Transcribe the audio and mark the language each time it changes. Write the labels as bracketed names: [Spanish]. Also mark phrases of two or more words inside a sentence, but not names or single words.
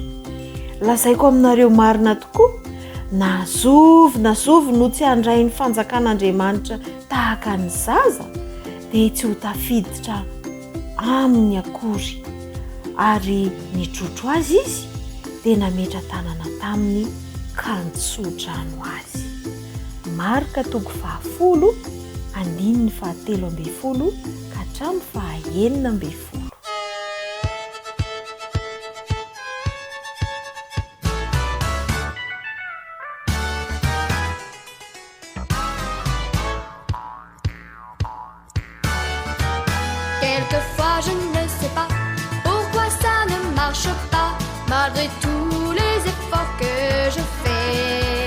[Malagasy] Lazaiko aminareo marina tokoa, nazovy no tsy handray ny fanjakan'Andriamanitra tahaka ny zaza dia tsy ho tafiditra aminy akory. Ary nitrotro azy izy dia nametra tanana taminy ka nitsodrano azy. Marka 10:13 ka hatramin'ny 19. [French] Quelquefois je ne sais pas pourquoi ça ne marche pas, malgré tous les efforts que je fais.